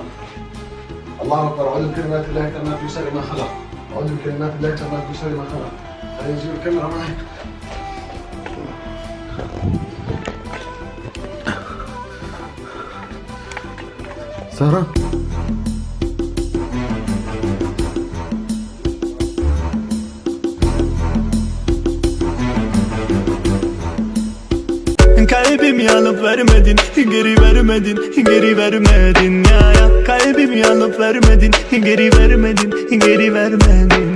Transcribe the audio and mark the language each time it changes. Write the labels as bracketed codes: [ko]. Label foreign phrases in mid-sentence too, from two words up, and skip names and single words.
[ar] الله أكبر. أعوذ بكلمات الله التامات من شر ما خلق. أعوذ بكلمات الله التامات من شر ما خلق. خليني أجيب الكاميرا معي. سارة؟ [tr] Kalbim yanıp vermedin, geri vermedin, geri vermedin ya ya. Kalbim yanıp vermedin, geri vermedin, geri vermedin.